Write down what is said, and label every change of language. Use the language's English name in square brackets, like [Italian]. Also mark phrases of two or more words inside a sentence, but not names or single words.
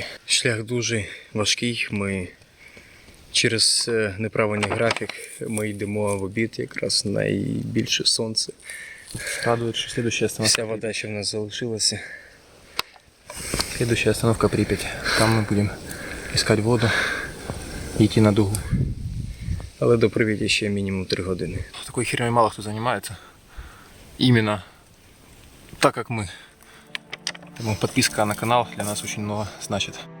[Ukrainian] Шлях дуже важкий. Ми через неправильний графік ми йдемо в обід, якраз найбільше сонце. [Russian] Радует, что следующая остановка. [Ukrainian] Вся вода, що в нас залишилася. [Russian] Следующая остановка Припять. Там мы будем искать воду и идти на дугу. [Ukrainian] Але до Прип'яті ще мінімум 3 години. [Russian] Такой херней мало кто занимается. Именно так, как мы. Поэтому подписка на канал для нас очень много значит.